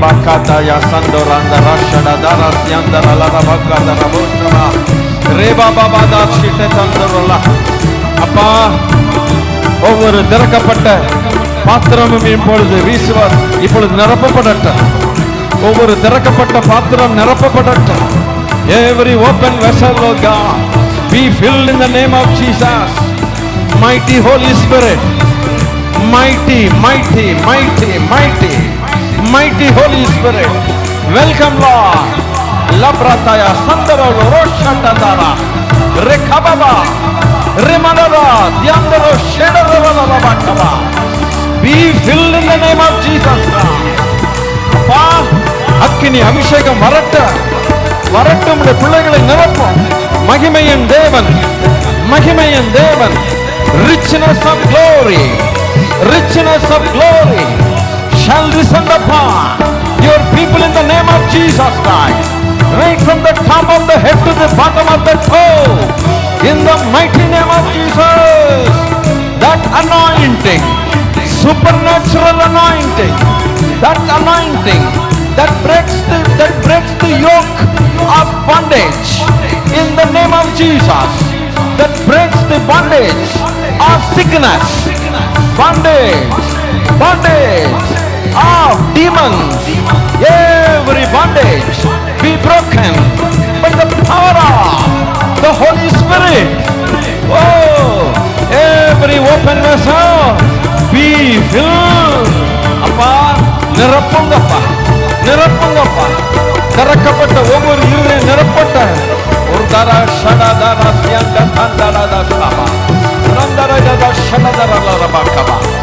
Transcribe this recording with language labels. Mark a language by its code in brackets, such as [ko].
[ta] பக்காதயா சந்தோராந்த ரஷட தரஸ்யந்தரல பக்கதர போஷ்டமா ரேபா பாபா தாஷிட்ட தந்தரல. அப்பா, ஒவ்வொரு திறக்கப்பட்ட பாத்திரமும் இப்பொழுது வீசுவார், இப்பொழுது நிரப்பப்படட்டும். ஒவ்வொரு திறக்கப்பட்ட பாத்திரம் நிரப்பப்படட்டும். [en] Every open vessel, Lord God, be filled in the name of Jesus. Mighty Holy Spirit, mighty, mighty, mighty, mighty, mighty Holy Spirit, welcome Lord. Labrataya Sandara Roshatadara Rekababa Remanada Diandaro Shedara Bakaba. Be filled in the name of Jesus. [ta] அப்பா, அக்கினி அபிஷேகம் வரட்டும், வரட்டும். பிள்ளைகளை நிரப்பும். மகிமையின் தேவன், மகிமையின் தேவன். [en] Richness of glory, richness of glory shall descend upon your people in the name of Jesus Christ. Right from the top of the head to the bottom of the toe, in the mighty name of Jesus. That anointing, supernatural anointing, that anointing that breaks the yoke of bondage in the name of Jesus, that breaks the bondage of sickness, bondage, bondage of demons, every bondage be broken by the power of the Holy Spirit. Oh, every open vessel be filled. [ta] அப்பா நிரப்புங்கப்பா, நிரப்புங்கப்பா. திறக்கப்பட்ட ஒவ்வொரு இருதயம் நிரப்பட்ட ஒரு தர ஷடதர சியந்த தந்தரத சபா ரந்தரத ஷடதரல பக்கபா.